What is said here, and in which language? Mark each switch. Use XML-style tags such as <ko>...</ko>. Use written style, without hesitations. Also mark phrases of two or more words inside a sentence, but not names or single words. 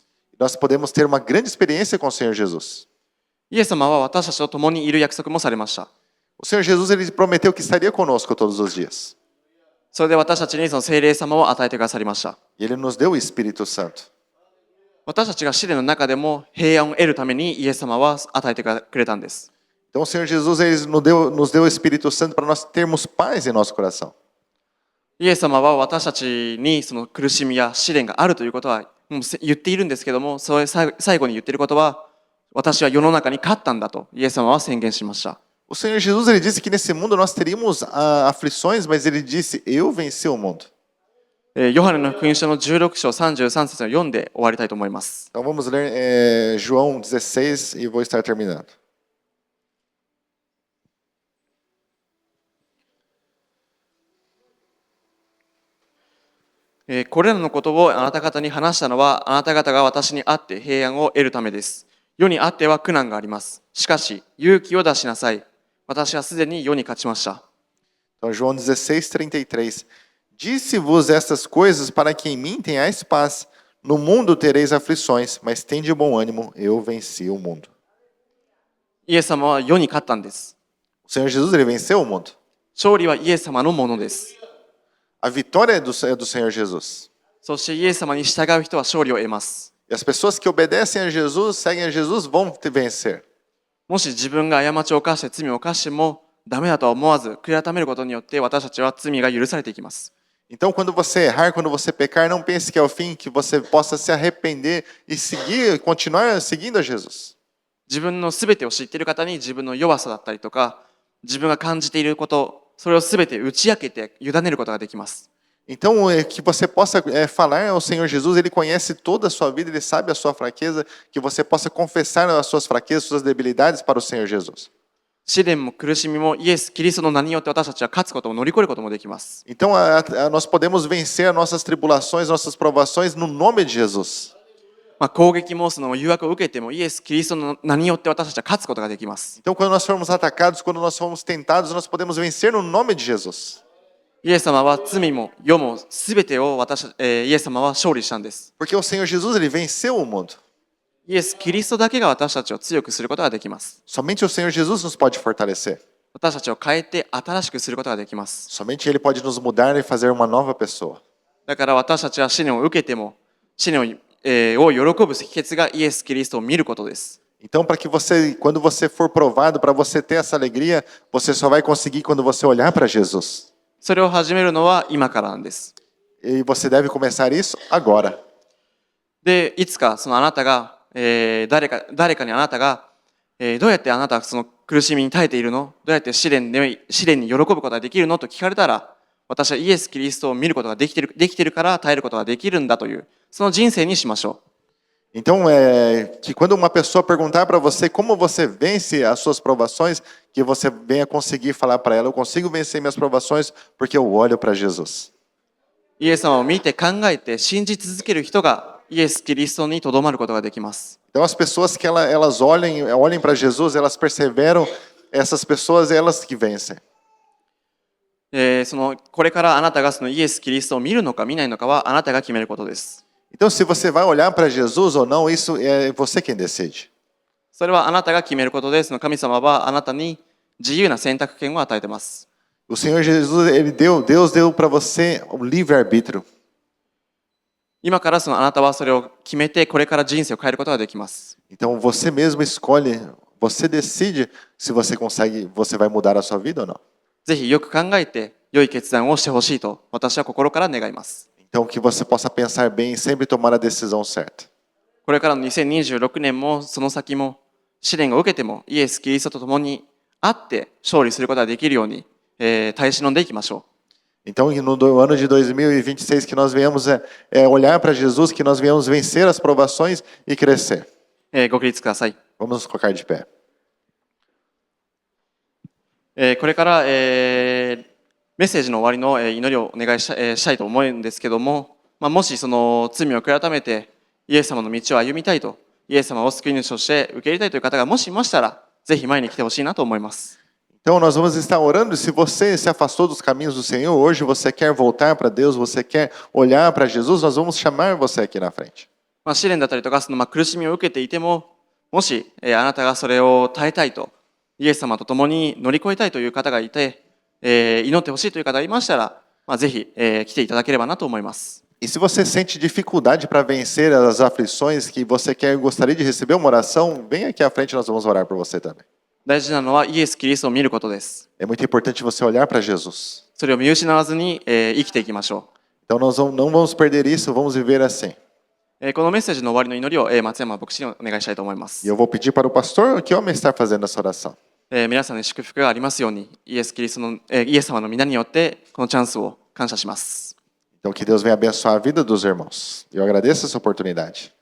<pt>Nós podemos ter uma grande experiência com o Senhor Jesus.</pt> <ja>イエス様は私たちと共にいる約束もされました。</ja> <pt>O Senhor Jesus ele prometeu que estaria conosco todos os dias.</pt> <ja>それで私たちに聖霊様を与えてくださりました。</ja> <pt>E ele nos deu o Espírito Santo.</pt> <ja>私たちが試練の中でも平安を得るためにイエス様は与えてくれたんです。</ja> <pt>Então o Senhor Jesus ele nos deu o Espírito Santo para nós termos paz em nosso coração.</pt> <ja>イエス様は私たちに苦しみや試練があるということはもう言っているんですけども、それ最後に言っていることは、私は世の中に勝ったんだとイエス様は宣言しました。</ja> <pt>O Senhor Jesus ele disse que nesse mundo nós teríamos aflições, mas ele disse: Eu venci o mundo.</pt> <ja>ヨハネの福音書の16章33節を読んで終わりたいと思います。</ja> <pt>Então vamos ler João 16 e vou estar terminando.</pt> <ja>これらのことをあなた方に話したのは、あなた方が私に会って平安を得るためです。世にあっては苦難があります。しかし、勇気を出しなさい。私はすでに世に勝ちました。</ja> <pt>Então João 16:33. Disse-vos estas coisas para que em mim tenhais paz. No mundo tereis aflições, mas tende bom ânimo, eu venci o mundo.</pt> <ja>イエス様は世に勝ったんです。</ja> <pt>O Senhor Jesus ele venceu o mundo.</pt> <ja>勝利はイエス様のものです。</ja> <pt>A vitória é do Senhor Jesus.</pt> <ja>そしてイエス様に従う人は勝利を得ます。</ja> <pt>E as pessoas que obedecem a Jesus, seguem a Jesus, vão vencer.</pt> <ja>もし自分が過ちを犯して罪を犯してもダメだとは思わず悔い改めることによって私たちは罪が許されていきます。</ja> <pt>Então, quando você errar, quando você pecar, não pense que é o fim, que você possa se arrepender e seguir, continuar seguindo a Jesus.</pt> <ja>自分の全てを知っている方に自分の弱さだったりとか自分が感じていることそれを全て打ち明けて委ねることができます。</ja> <pt>Então, que você possa falar ao Senhor Jesus, Ele conhece toda a sua vida, Ele sabe a sua fraqueza, que você possa confessar as suas fraquezas, suas debilidades para o Senhor Jesus.</pt> <ja>試練も苦しみもイエス・キリストの名によって私たちは勝つことも乗り越えることもできます。</ja> <pt>Então, nós podemos vencer as nossas tribulações, nossas provações no nome de Jesus.</pt> <ja>攻撃もその誘惑を受けてもイエス・キリストの名によって私たちは勝つことができます。</ja> <pt>Então, quando nós formos atacados, quando nós formos tentados, nós podemos vencer no nome de Jesus.</pt> <ja>イエス様は罪も世も全てをイエス様は勝利したんです。</ja> <pt>Porque o Senhor Jesus, ele venceu o mundo.</pt> <ja>イエス・キリストだけが私たちを強くすることができます。</ja> <pt>Somente o Senhor Jesus nos pode fortalecer.</pt> <ja>私たちを変えて新しくすることができます。</ja> <pt>Somente ele pode nos mudar e fazer uma nova pessoa.</pt> <ja>だから私たちは試練を受けても試練を喜ぶ秘訣がイエス・キリストを見ることです。</ja> <pt>Então, para que você, quando você for provado, para você ter essa alegria, você só vai conseguir quando você olhar para Jesus.</pt> <ja>それを始めるのは今からなんです。</ja> <pt>E você deve começar isso agora.</pt> <ja>で、いつかそのあなたが、誰かにあなたが、どうやってあなたはその苦しみに耐えているの？どうやって試練に喜ぶことができるのと聞かれたら、私はイエス・キリストを見ることができているから耐えることができるんだという、その人生にしましょう。</ja> <pt>Então, que quando uma pessoa perguntar para você como você vence as suas provações, que você venha conseguir falar para ela, eu consigo vencer minhas provações porque eu olho para Jesus.</pt> <ja>イエス様を見て考えて信じ続ける人がイエス・キリストにとどまることができます。</ja> <pt>Então, as pessoas que elas olhem para Jesus, elas perseveram, essas pessoas, elas que vencem.</pt> <ja>これからあなたがそのイエス・キリストを見るのか見ないのかはあなたが決めることです。</ja> <pt>Então, se você vai olhar para Jesus ou não, isso é você quem decide.</pt> <ja>それはあなたが決めることです。神様はあなたに自由な選択権を与えています。</ja> <pt>O Senhor Jesus, Deus deu para você o livre-arbítrio.</pt> <ja>今からあなたはそれを決めてこれから人生を変えることができます。</ja> <pt>Então, você mesmo escolhe, você decide se você consegue, você vai mudar a sua vida ou não.</pt> <ja>ぜひよく考えて良い決断をしてほしいと私は心から願います。</ja> <pt>Então, que você possa pensar bem e sempre tomar a decisão certa.</pt> <ja>これからの2026年もその先も試練を受けてもイエス・キリストと共に会って勝利することができるように、耐え忍んでいきましょう。</ja> <pt>Então, no ano de 2026, que nós venhamos olhar para Jesus, que nós venhamos vencer as provações e crescer.</pt> <ja>ご起立ください。</ja> <pt>Vamos nos colocar de pé.</pt> <ja>これから、メッセージの終わりの祈りをお願いしたいと思うんですけども、もしその罪を悔い改めてイエス様の道を歩みたいと、イエス様を救い主として受け入れたいという方がもしいましたら、ぜひ前に来てほしいなと思います。</ja> <pt>Então, nós vamos estar orando. Se você se afastou dos caminhos do Senhor, hoje você quer voltar para Deus, você quer olhar para Jesus, nós vamos chamar você aqui na frente.</pt> <ja>試練だったりとかその苦しみを受けていても、もしあなたがそれを耐えたいと、イエス様と共に乗り越えたいという方がいて、祈ってほしいという方がいましたら、ぜひ来ていただければなと思います。</ja> <pt>E se você sente dificuldade para vencer as aflições, que você gostaria de receber uma oração, vem aqui à frente, nós vamos orar por você também.</pt> <ja>大事なのはイエス・キリストを見ることです。</ja> <pt>É muito importante você olhar para Jesus.</pt> <ja>それを見失わずに生きていきましょ</ja> <pt>Então, nós não vamos perder isso, vamos viver assim.</pt> <ja>う。このメッセージの終わりの祈りを松山牧師にお願いしたいと思います</ja> <pt>E。eu vou pedir para o pastor que homem está fazendo essa oração.</pt> <ja>皆さんに祝福がありますように、イエス様の皆によってこのチャンスを感謝します。</ja> <pt>Então, que Deus venha abençoar a vida dos irmãos. Eu agradeço essa oportunidade.</pt>